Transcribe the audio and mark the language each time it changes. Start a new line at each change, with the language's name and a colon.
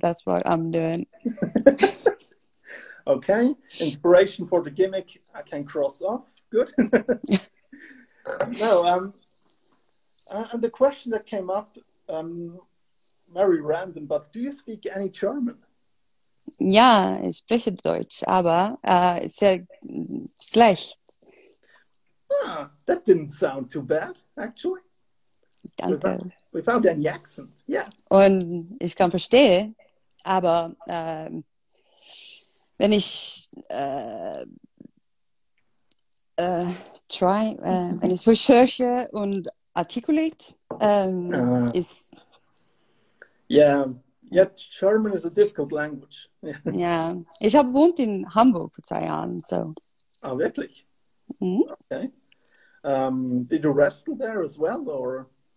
English: That's what I'm doing. Okay, inspiration for the gimmick I can cross off. Good. No, and the question that came up, very random, but do you speak any German?
German: Ja, ich spreche Deutsch, aber sehr schlecht.
English: Ah, that didn't sound too bad, actually.
German: Danke.
English: Without any accent, yeah.
German: Und ich kann verstehen, aber wenn ich wenn ich recherche und articulate, ist
English: yeah, German is a difficult language.
German: ja. Ich habe gewohnt in Hamburg vor 2 Jahren, so. Oh, wirklich? Mhm.
English: Okay. Did you wrestle there as well, or?